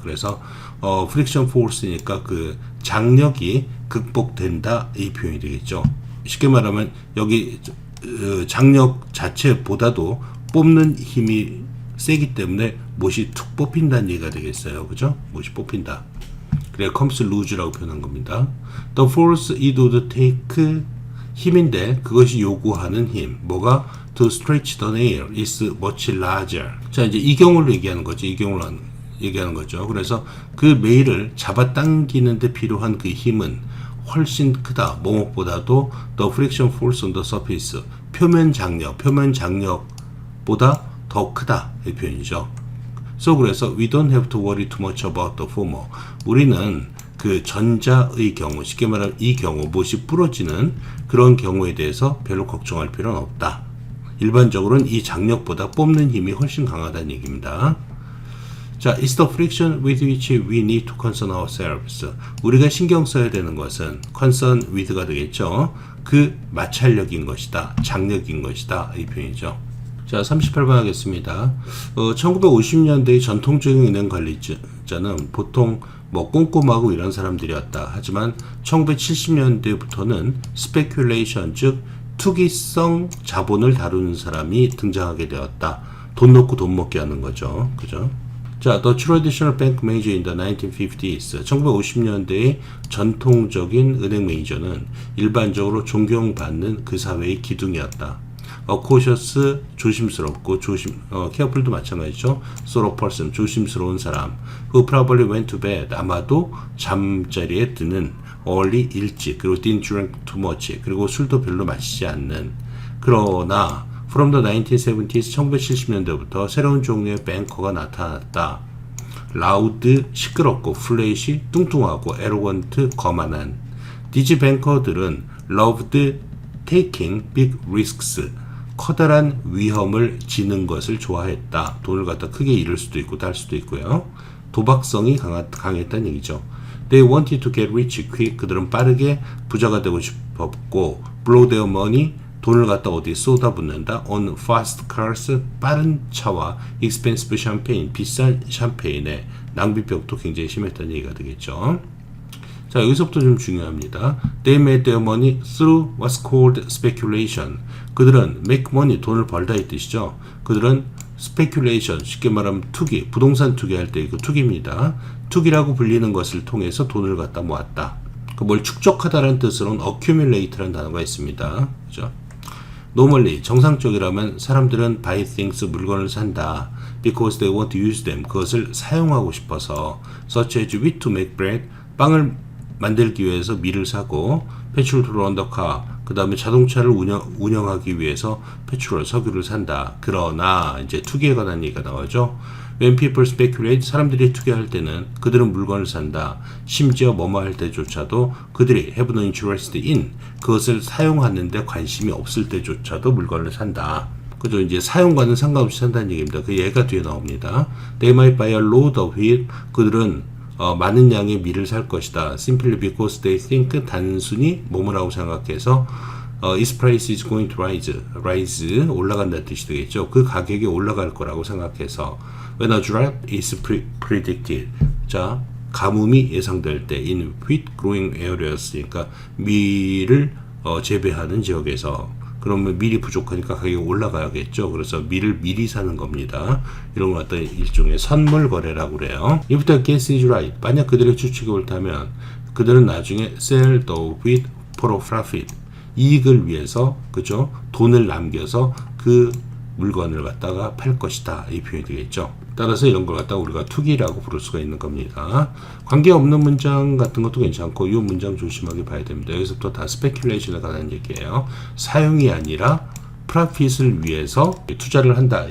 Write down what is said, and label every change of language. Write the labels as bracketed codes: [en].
[ko] 그래서 friction force니까 그 장력이 극복된다 이 표현이 되겠죠. 쉽게 말하면 여기 장력 자체보다도 뽑는 힘이 세기 때문에 못이 툭 뽑힌다는 얘기가 되겠어요. 그죠? 못이 뽑힌다. 그래 [en] comes loose [ko] 라고 표현한 겁니다. [en] The force it would take [ko] 힘인데 그것이 요구하는 힘. 뭐가? [en] To stretch the nail is much larger. [ko] 자 이제 이 경우를 얘기하는 거죠. 이 경우를 얘기하는 거죠. 그래서 그 메일을 잡아당기는데 필요한 그 힘은 훨씬 크다. 뭐뭐보다도 [en] the friction force on the surface. [ko] 표면 장력보다 더 크다. 이 표현이죠. [en] So [ko] 그래서 [en] we don't have to worry too much about the former. [ko] 우리는 그 전자의 경우, 쉽게 말하면 이 경우, 못이 부러지는 그런 경우에 대해서 별로 걱정할 필요는 없다. 일반적으로는 이 장력보다 뽑는 힘이 훨씬 강하다는 얘기입니다. [en] 자, it's the friction with which we need to concern ourselves. [ko] 우리가 신경 써야 되는 것은 [en] concern with [ko] 가 되겠죠. 그 마찰력인 것이다. 장력인 것이다. 이 표현이죠. 자, 38번 하겠습니다. 1950년대의 전통적인 은행 관리자는 보통 뭐 꼼꼼하고 이런 사람들이었다. 하지만 1970년대부터는 스페큘레이션, 즉 투기성 자본을 다루는 사람이 등장하게 되었다. 돈 놓고 돈 먹게 하는 거죠. 그죠? [en] 자, The traditional bank manager in the 1950s. [ko] 1950년대의 전통적인 은행 매니저는 일반적으로 존경받는 그 사회의 기둥이었다. cautious, 조심스럽고, careful도 마찬가지죠. [en] sort of person, [ko] 조심스러운 사람. [en] who probably went to bed. [ko] 아마도 잠자리에 드는 early, 일찍, 그리고 [en] didn't drink too much, [ko] 그리고 술도 별로 마시지 않는. 그러나 [en] From the 1970s, [ko] 1970년대부터 새로운 종류의 뱅커가 나타났다. 라우드, 시끄럽고, 플레이시, 뚱뚱하고, 에로건트, 거만한. 디지 뱅커들은 [en] loved taking big risks, [ko] 커다란 위험을 지는 것을 좋아했다. 돈을 갖다 크게 잃을 수도 있고 딸 수도 있고요. 도박성이 강했다는 얘기죠. [en] They wanted to get rich quick. [ko] 그들은 빠르게 부자가 되고 싶었고, [en] blow their money, [ko] 돈을 갖다 어디에 쏟아붓는다. [en] on fast cars, [ko] 빠른 차와 [en] expensive champagne, [ko] 비싼 샴페인에 낭비병도 굉장히 심했다는 얘기가 되겠죠. 자, 여기서부터 좀 중요합니다. [en] They made their money through what's called speculation. [ko] 그들은 [en] make money, [ko] 돈을 벌다 이 뜻이죠. 그들은 speculation, 쉽게 말하면 투기, 부동산 투기할 때 이거 투기입니다. 투기라고 불리는 것을 통해서 돈을 갖다 모았다. 뭘 축적하다라는 뜻으로는 accumulate라는 단어가 있습니다. 그죠? [en] Normally, [ko] 정상적이라면 사람들은 [en] buy things, [ko] 물건을 산다. [en] Because they want to use them, [ko] 그것을 사용하고 싶어서. [en] Such as wheat to make bread, [ko] 빵을 만들기 위해서 밀을 사고, [en] petrol to run the car, [ko] 그 다음에 자동차를 운영하기 위해서 페트롤, 석유를 산다. 그러나 이제 투기에 관한 얘기가 나오죠. [en] When people speculate, [ko] 사람들이 투기할 때는 그들은 물건을 산다. 심지어 뭐뭐 할 때조차도 그들이 [en] have no interest in, [ko] 그것을 사용하는데 관심이 없을 때조차도 물건을 산다. 그죠? 이제 사용과는 상관없이 산다는 얘기입니다. 그 예가 뒤에 나옵니다. [en] They might buy a load of wheat, [ko] 그들은 많은 양의 밀을 살 것이다. [en] Simply because they think, [ko] 단순히 뭐뭐라고 생각해서 [en] its price is going to rise, [ko] 올라간다는 뜻이 되겠죠. 그 가격이 올라갈 거라고 생각해서 [en] when a drop is predicted, [ko] 자, 가뭄이 예상될 때 [en] in wheat growing areas, [ko] 그러니까 밀을 재배하는 지역에서 그러면 밀이 부족하니까 가격이 올라가야겠죠. 그래서 밀을 미리 사는 겁니다. 이런 걸 갖다 일종의 선물 거래라고 그래요. [en] If the guess is right, [ko] 만약 그들의 추측이 옳다면 그들은 나중에 [en] sell the wheat for a profit, [ko] 이익을 위해서, 그죠? 돈을 남겨서 그 물건을 갖다가 팔 것이다. 이 표현이 되겠죠. 따라서 이런 걸 갖다가 우리가 투기라고 부를 수가 있는 겁니다. 관계없는 문장 같은 것도 괜찮고, 이 문장 조심하게 봐야 됩니다. 여기서부터 다 스페큘레이션에 관한 얘기예요. 사용이 아니라 프로핏을 위해서 투자를 한다.